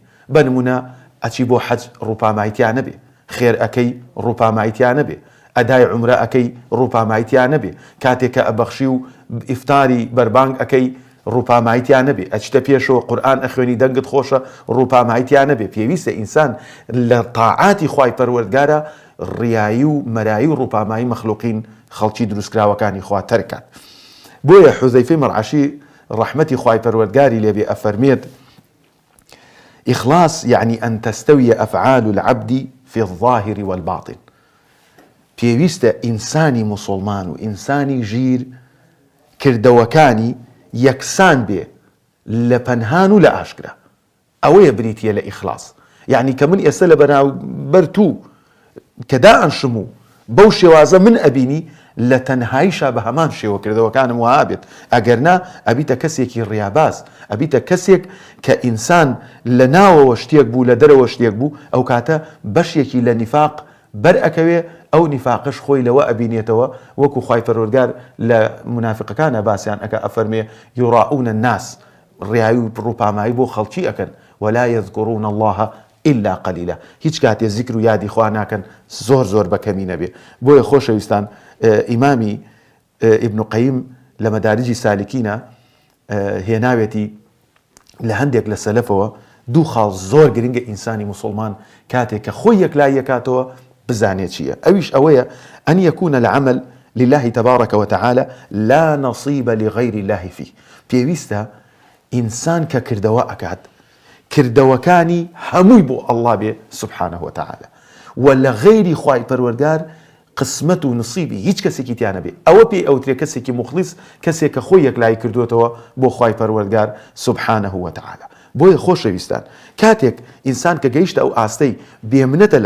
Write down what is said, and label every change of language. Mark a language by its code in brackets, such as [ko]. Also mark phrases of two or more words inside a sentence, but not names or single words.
[ckb] بەنمونە ئەچی بۆ حەج ڕووپاماییتیان نەبێ، خێر ئەەکەی ڕووپاماییتیان نەبێ، ئەدای عومرە ئەەکەی ڕووپاماییتیان نەبێ، کاتێک کە ئەبەخشی و ئیفتاری بەربانگ ئەەکەی ڕووپاماییتیان نەبێ، ئەچتە پێشەوە قورئان ئەخوێنی دەنگت خۆشە ڕووپاماییتیان نەبێ. پێویستە ئینسان لە تاعاتی خوای پەروەردگارە ڕیایی و مەرایی و ڕووپامایی مەخلوقین خەڵکی دروستکراوەکانی خوا تەرکات. بۆیە حوزەیفەی مەرعەشی ڕەحمەتی خوای پەروەردگاری لێبێ ئەفەرمێت [ar] إخلاص يعني أن تستوي أفعال العبد في الظاهر والباطن. [ckb] پێویستە ئینسانی مسلمان و ئینسانی ژیر کردەوەکانی یەکسان بێ لە پەنهان و لە ئاشکرا. ئەوەیە بریتیە لە ئیخلاص. یعنی کە من ئێستا لە بەرامبەر تو کە دائەنشم و بەو شێوازە من ئەبینی لە تەنهاییشا بە هەمان شێوەکردەوەکانم وها بێت ئەگەرنا ئەبیتە کەسێکی ڕیاباز ئەبیتە کەسێک کە ئینسان لە ناوەوە شتێک بوو لە دەرەوە شتێک بوو ئەو کاتە بەشێکی لە نیفاق بەرئەکەوێ ئەو نیفاقش خۆی لەوە ئەبینێتەوە وەکو خوای پەروەردگار لە منافقەکانە باسییان ئەکە ئەفەرمێ [ar] یوڕاؤونە الناس [ckb] ڕیایی و ڕووپامایی بۆ خەڵکی ئەکەن [ar] ولا يذكرون الله إلا قليلا [ckb] هیچ کاتێ ذیکر و یادی خوا ناکەن زۆر بەکەمی نەبێ بۆیە خۆشەویستان ئیمامی ئیبن قەیم لە مەدارجی سالکینە هێناوێتی لە هەندێک لە سەلەفەوە دوو خاڵ زۆر گرنگە ئینسانی مسلمان کاتێک کە خۆی یەکلای یەکاتەوە بزانێت چییە ئەویش ئەوەیە [ar] ئەن یەکونە العمل لله تبارك وتعالى لا نصيب لغير الله فيه [ckb] پێویستە ئینسان کە کردەوە ئەکات کردەوەکانی هەمووی بۆ ئەڵڵا بێ [ar] سبحانه وتعالى [ckb] و لە غەیری خوای پەروەردگار قسمەت و نصیبی هیچ کەسێکی تیانە بێ ئەوە پێی ئەوترێ کەسێکی مخلیص کەسێک کە خۆی یەکلای کردوێتەوە بۆ خوای پەروەردگار [ar] سبحانه وتعالى [ckb] بۆیە خۆشەویستان کاتێک ئینسان کە گەیشتە ئەو ئاستەی بێمنەتە